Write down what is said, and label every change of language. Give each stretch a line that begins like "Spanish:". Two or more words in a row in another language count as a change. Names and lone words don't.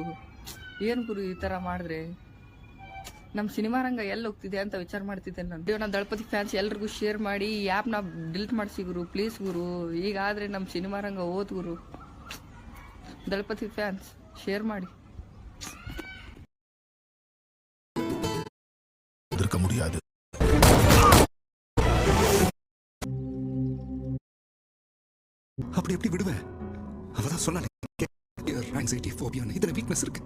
Kannada: ಏನ್ ಗುರು ಈ ತರ ಮಾಡಿದ್ರೆ? ನಮ್ಮ ಸಿನಿಮಾ ರಂಗ ಎಲ್ಲಿ ಹೋಗ್ತಿದೆ ಅಂತ ವಿಚಾರ ಮಾಡ್ತಿದ್ದೇನೆ ನಾನು. ನಮ್ಮ ದಳಪತಿ ಫ್ಯಾನ್ಸ್ ಎಲ್ರಿಗೂ ಶೇರ್ ಮಾಡಿ ಈ ಆ್ಯಪ್ನ ಡಿಲೀಟ್ ಮಾಡಿಸಿ ಗುರು, ಪ್ಲೀಸ್ ಗುರು. ಈಗಾದ್ರೆ ನಮ್ಮ ಸಿನಿಮಾ ರಂಗ ಓದ್ ಗುರು. ದಳಪತಿ ಫ್ಯಾನ್ಸ್ ಶೇರ್ ಮಾಡಿ.
Tamil: முடியாது. அப்படி எப்படி விடுவேன்? அவதான் சொன்னானே,
English: anxiety, phobia,
Tamil: இதுல வீக்னஸ் இருக்கு.